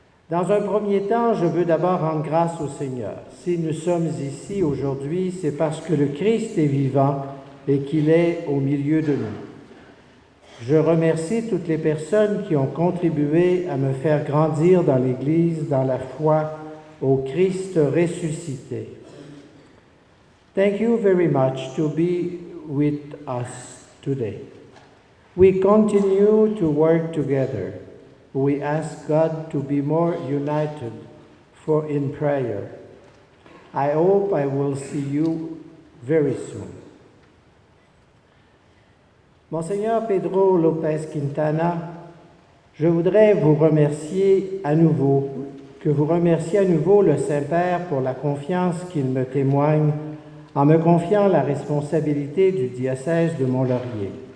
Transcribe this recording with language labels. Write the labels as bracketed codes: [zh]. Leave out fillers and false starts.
[fr] Dans un premier temps, je veux d'abord rendre grâce au Seigneur. Si nous sommes ici aujourd'hui, c'est parce que le Christ est vivant et qu'il est au milieu de nous. Je remercie toutes les personnes qui ont contribué à me faire grandir dans l'Église, dans la foi au Christ ressuscité. [en] Thank you very much to be with us today. We continue to work together. We ask God to be more united in prayer. I hope I will see you very soon. [fr] Monseigneur Pedro Lopez Quintana, je voudrais vous remercier à nouveau, que vous remerciez à nouveau le Saint-Père pour la confiance qu'il me témoigne en me confiant la responsabilité du diocèse de Mont-Laurier.